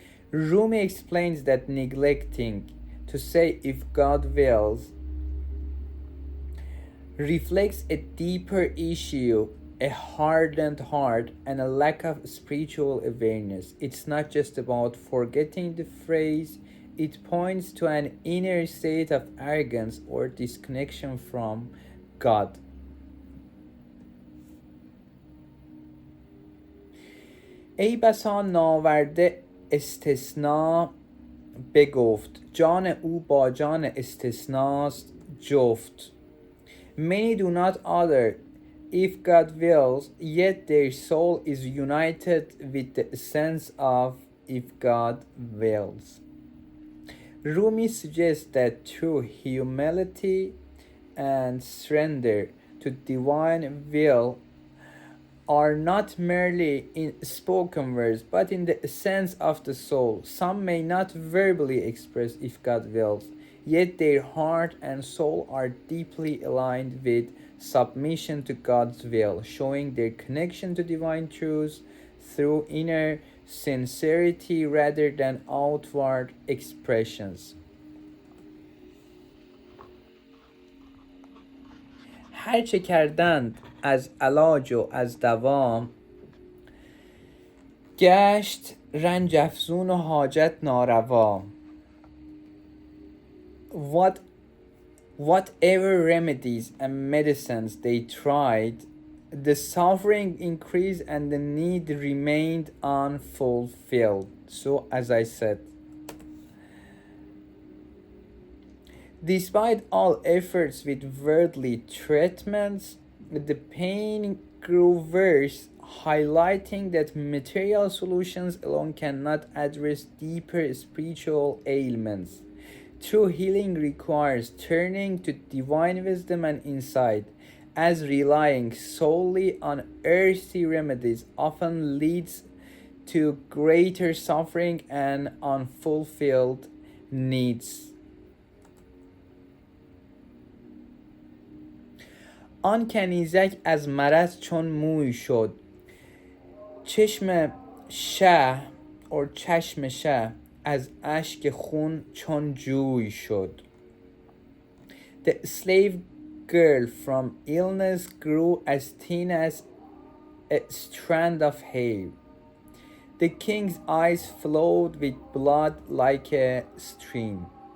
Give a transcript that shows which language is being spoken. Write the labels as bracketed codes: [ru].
[en] Rumi explains that neglecting to say if God wills reflects a deeper issue, a hardened heart, and a lack of spiritual awareness. It's not just about forgetting the phrase, it points to an inner state of arrogance or disconnection from God. [fa] ای بسا ناورده استثناء بگفت، جان او با جان استثناست جفت. [en] Many do not utter if God wills, yet their soul is united with the sense of if God wills. Rumi suggests that through humility and surrender to divine will are not merely in spoken words, but in the essence of the soul. Some may not verbally express if God wills, yet their heart and soul are deeply aligned with submission to God's will, showing their connection to divine truths through inner sincerity rather than outward expressions. [fa] هرچه کردند از علاج و از دوام، گشت رنج افزون و حاجت ناروا. [en] What Whatever remedies and medicines they tried, the suffering increased and the need remained unfulfilled. So, as I said, despite all efforts with worldly treatments, the pain grew worse, highlighting that material solutions alone cannot address deeper spiritual ailments. True healing requires turning to divine wisdom and insight, as relying solely on earthly remedies often leads to greater suffering and unfulfilled needs. [fa] آن کنیزک از مرض چون موی شد، چشم شه [en] or [fa] چشم شه از اشک خون چون جوی شد. [en] The slave girl from illness grew as thin as a strand of hair. The king's eyes flowed with blood like a stream.